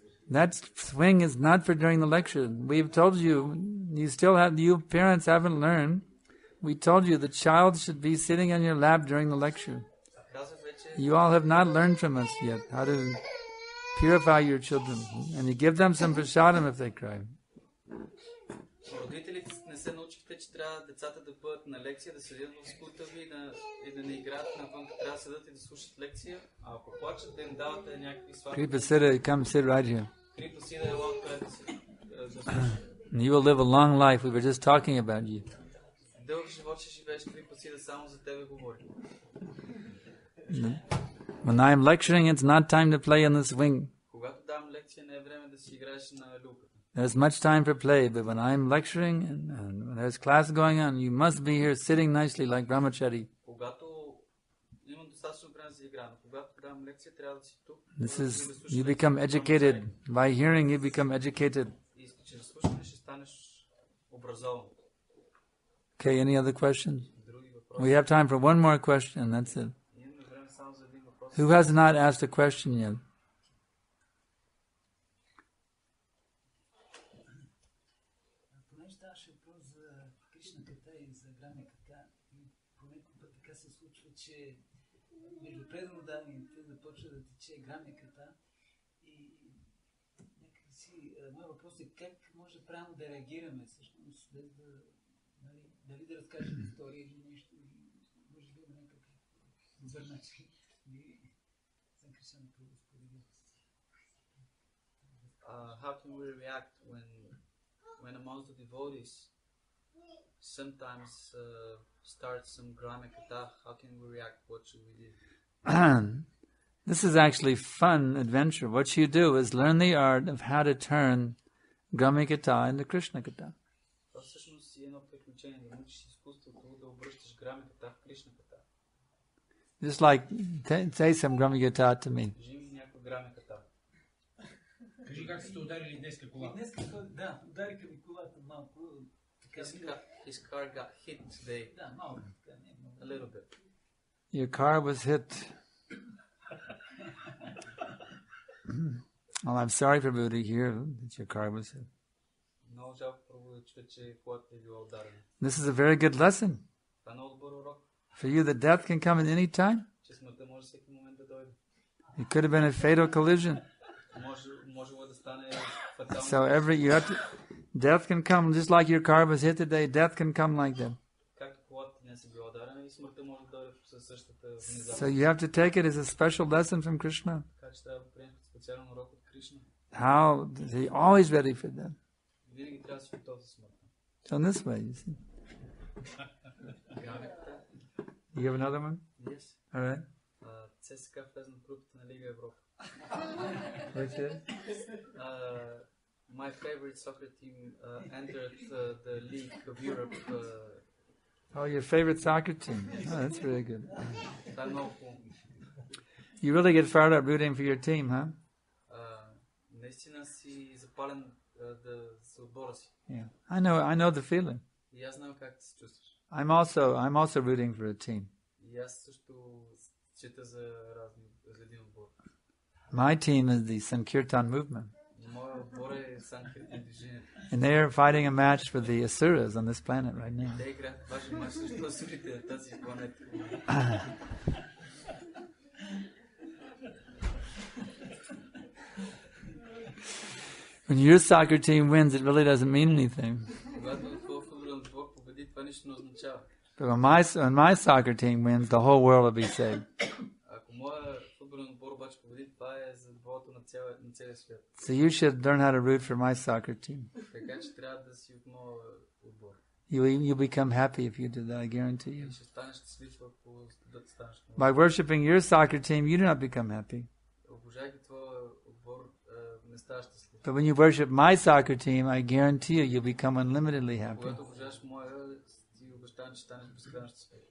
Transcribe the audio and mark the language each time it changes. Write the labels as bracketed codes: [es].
[en] That swing is not for during the lecture. We've told you, you parents haven't learned. We told you the child should be sitting on your lap during the lecture. [bg] Казах вече, [en] You all have not learned from us yet how to purify your children. And you give them some prasadam if they cry. [bg] родителите не се научихте, че трябва децата да бъдат на лекция, да седят в скута ви и да не играят навън, трябва да седат и да слушат лекция, а ако плачат, да им давате някакви сладки. [en] Kripa Siddha, come sit right here. [bg] Крипа Сида е лад, където си да слушаш. [en] You will live a long life. We were just talking about you. [bg] Дълъг живот ще живееш, Крипа Сида, само за тебе говори. [en] When I am lecturing, it's not time to play in the swing. [bg] Когато давам лекция, не е време да си играеш на люлката. [en] There's much time for play, but when I'm lecturing and when there's class going on, you must be here sitting nicely like brahmachari. [bg] Когато имам достатъчно време за игра, но когато давам лекция, трябва да си тук. [en] You become educated. By hearing, you become educated. [bg] И чрез слушане ще станеш образован. [en] Okay, any other questions? [bg] Други въпроси? [en] We have time for one more question, that's it. [bg] Имаме време само за един въпрос. [en] Who has not asked a question yet? [bg] Понеже ставаше въпрос за Кришнаката и за грамиката, и понякога така се случва, че между преданните започва да тече грамиката и някакси моят въпрос е как може правилно да реагираме всъщност, без да дали да разкажем история или нещо, може да има някакъв добър начин. Санкаршан да сподели. [en] How can we react when amongst the devotees sometimes starts some gramikata? How can we react? What should we do? This is actually fun adventure. What you do is learn the art of how to turn Gramikata into Krishna Kata. [bg] Това всъщност е едно приключение, да научиш изкуството да обръщаш грамиката в Кришна ката. [en] Just like, say some Gramikata to me. [bg] Кажи ми някаква грамиката. Кажи как сте ударили днеска колата. Днеска, да, удариха ми колата малко. [en] His car got hit today. [bg] Да, малко така, не много. [en] A little bit. Your car was hit. Well, I'm sorry for everybody here that your car was hit. [bg] Много жалко първо да чуя, че колата е била ударена. [en] This is a very good lesson. [bg] Това е много добър урок. [en] For you, the death can come at any time. [bg] Че смъртта може всеки момент да дойде. [en] It could have been a fatal collision. [bg] Можело да стане фатално. [en] So death can come just like your car was hit today. Death can come like that. [bg] Както колата днес е била ударена и смъртта може да дойде със същата внезапност. [en] So you have to take it as a special lesson from Krishna. [bg] Така че трябва да приемем специален урок от Кришна. [en] How is he always ready for that? [bg] Винаги трябва да си готов за смъртта. [en] So in this way, you see. You have another one? Yes. All right. [bg] ЦСКА влезна в групата на Лига Европа. [en] Which is? My favorite soccer team entered the League of Europe. Oh, your favorite soccer team. Oh, that's very good. [bg] Това е много хубаво. [en] You really get fired up rooting for your team, huh? [bg] Наистина си запален за отбора си. [en] Yeah. I know the feeling. [bg] И аз знам как се чувстваш. [en] I'm also rooting for a team. [bg] И аз също чета за един отбор. [en] My team is the Sankirtan movement. [bg] Моя отбор е Санкиртан движението. [en] And they are fighting a match for the Asuras on this planet right now. [bg] Те играят важен мач срещу асурите на тази планета. [en] When your soccer team wins, it really doesn't mean anything. [bg] Когато твой футболен отбор победи, това нищо не означава. [en] But when my soccer team wins, the whole world will be saved. [bg] Ако моя футболен отбор обаче победи, това е за доброто на целия свят. [en] So you should learn how to root for my soccer team. [bg] Така че трябва да си от моя отбор. [en] You'll become happy if you do that, I guarantee you. [bg] Ще станеш щастлив, ако да станеш. [en] By worshipping your soccer team, you do not become happy. [bg] Обожайки твоя отбор, не ставаш щастлив. [en] But when you worship my soccer team, I guarantee you'll become unlimitedly happy. [bg] Когато обожаш моя, ти обещавам, че станеш безкрайно щастлив.